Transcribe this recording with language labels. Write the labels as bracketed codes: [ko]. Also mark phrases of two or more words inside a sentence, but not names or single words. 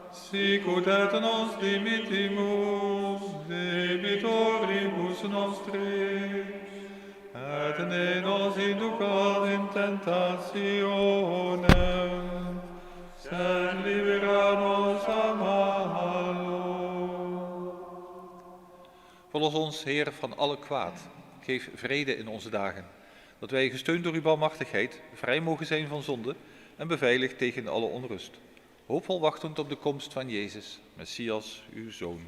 [la] sicut et nos dimittimus debitoribus nostri, et ne nos inducas in tentationem, sed libera nos a malo. [nl] Verlos ons, Heer, van alle kwaad. Geef vrede in onze dagen, dat wij, gesteund door uw barmhartigheid, vrij mogen zijn van zonde en beveiligd tegen alle onrust. Hoopvol wachtend op de komst van Jezus, Messias, uw Zoon.